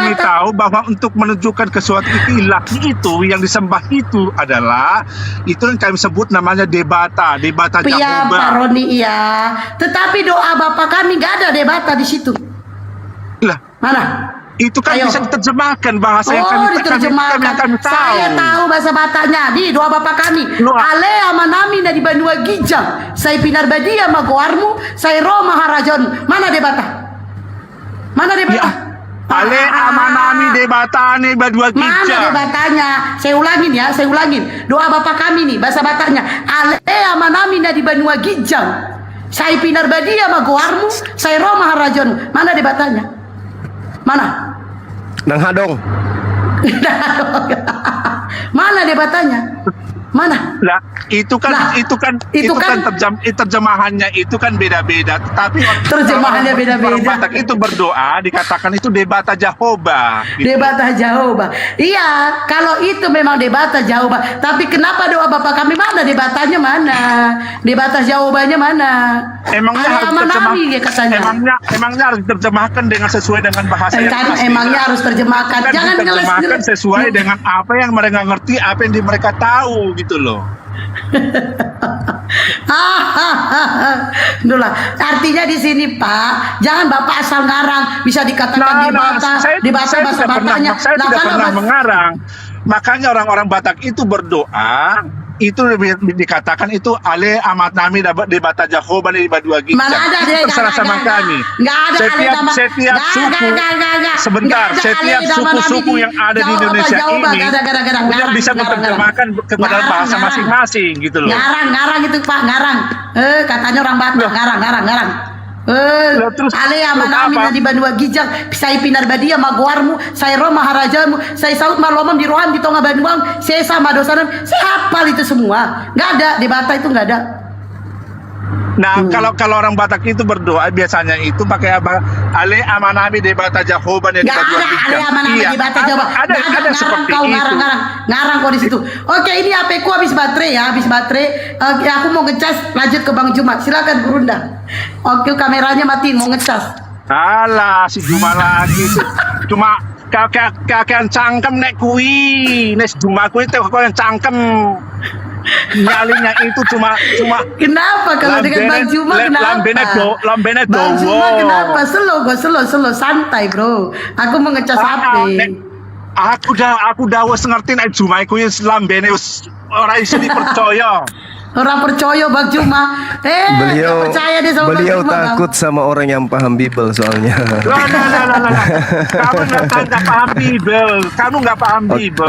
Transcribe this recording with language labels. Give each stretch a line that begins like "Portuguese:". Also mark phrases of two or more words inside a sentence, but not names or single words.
Indonesian: Kami tahu bahwa untuk menunjukkan ke suatu ilahi itu yang disembah itu adalah itu yang kami sebut namanya Debata Iya, Jehovah. Pak Roni, iya. Tetapi doa Bapak kami nggak ada Debata di situ. Lah, mana? Itu kan Ayo. bisa diterjemahkan bahasa yang kami diterjemahkan. tahu. Saya tahu bahasa Bataknya. Di doa Bapak kami. Lu-
Batak Toba: Ale amanami dari Banua Gijang. Saya pinar badia magoarmu. Saya roh maharajon.
Indonesian: Mana de Batak? Mana de Batak?
Batak Toba: Ale amanami debatane badua
Indonesian: Mana de kijang. Bataknya? Saya ulangin ya, saya ulangin. Doa Bapak kami nih, bahasa Bataknya.
Batak Toba: Ale amanami dari Banua Gijang. Saya pinar badia magoarmu. Saya roh maharajon.
Indonesian: Mana de Bataknya? Mana?
Batak Toba: Nang Hadong.
Indonesian: Mana debatannya? Mana? Lah, itu kan Lah, terjemahannya itu kan beda-beda. Tetapi Terjemahannya beda-beda. Orang Batak itu berdoa dikatakan itu debata Jehovah. Gitu. Debata Jehovah. Iya, kalau itu memang debata Jehovah. Tapi kenapa doa Bapak kami mana? Debatanya mana? Debata Jehovahnya mana? Emangnya harus Amanami dia katanya. emangnya harus diterjemahkan dengan sesuai dengan bahasa yang Kan asli. emangnya harus terjemahkan. Kan Jangan diterjemahkan sesuai dengan apa yang mereka ngerti, apa yang mereka tahu gitu loh. Itulah artinya di sini Pak, jangan Bapak asal ngarang, bisa dikatakan debata saya bahasa tidak Bataknya. saya Nah, tidak kalau pernah bahasa- mengarang. Makanya orang-orang Batak itu berdoa, itu dikatakan itu
Batak Toba: ale amat nami debata Jehovah di Badua Gijang.
Indonesian: Mana ada Itu dia terserah sama kami. Nggak ada Setiap suku sebentar, setiap suku-suku yang ada di Indonesia ini udah bisa menerjemahkan kepada bahasa masing-masing gitu loh. Ngarang itu Pak, ngarang. Katanya orang Batak, ngarang. Lah, terus
Batak Toba: Ale amanami
Indonesian: apa?
Batak Toba: di Banua Gijang, saya pinar badia magoarmu, saya roh maharajamu, saya saut malomam di rohan di tonga Banuang, saya sama dosanan,
Indonesian: saya hafal itu semua. Nggak ada, di Batak itu nggak ada. Nah, kalau orang Batak itu berdoa biasanya itu pakai apa?
Batak Toba: Ale amanami debata Jehovah di
Indonesian: Nggak
Batak Toba: Badua
Indonesian: ada,
Batak Toba: Gijang. ale amanami
Indonesian: Iya, di Batak coba. ada Ngarang seperti kau, itu. ngarang kau di situ. Oke, ini HP ku habis baterai ya, habis baterai. Aku mau ngecas, lanjut ke Bang Jumat. Silakan Gurunda. Oke, kameranya matiin, mau ngecas. Alah, si Juma lagi.
Javanese: Cuma kakek cangkem nek kui.
Indonesian: Nek Juma kui itu kau yang cangkem. Nyalinya itu cuma Kenapa kalau dengan Bang Juma kenapa?
Javanese: lambene
Indonesian: Bang Juma
Javanese: dowo.
Indonesian: kenapa? Slow, santai bro. Aku mau ngecas HP.
Javanese: Aku dah wis ngerti nek Juma iku wis lambene wis ora iso dipercaya.
Indonesian: Orang percaya Bang Juma. Beliau nggak percaya deh sama Bang beliau Juma, Bang. takut sama orang yang paham Bible soalnya. Lah. Kamu nggak paham Bible. Kamu nggak paham Bible.